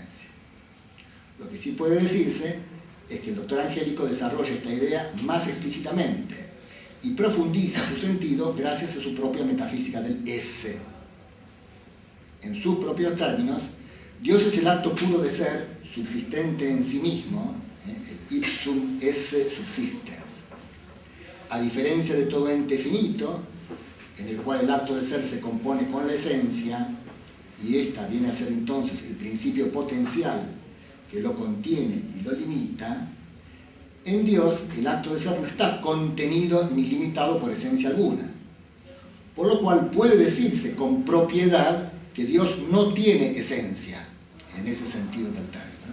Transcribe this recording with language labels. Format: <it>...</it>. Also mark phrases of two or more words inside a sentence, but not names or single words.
<es>Lo que sí puede decirse es que el doctor Angélico desarrolla esta idea más explícitamente y profundiza su sentido gracias a su propia metafísica del esse. En sus propios términos, Dios es el acto puro de ser, subsistente en sí mismo, el</es> <la>ipsum esse subsistens.</la> <es>A diferencia de todo ente finito, en el cual el acto de ser se compone con la esencia, y ésta viene a ser entonces el principio potencial que lo contiene y lo limita, en Dios el acto de ser no está contenido ni limitado por esencia alguna, por lo cual puede decirse con propiedad que Dios no tiene esencia, en ese sentido del término.</es>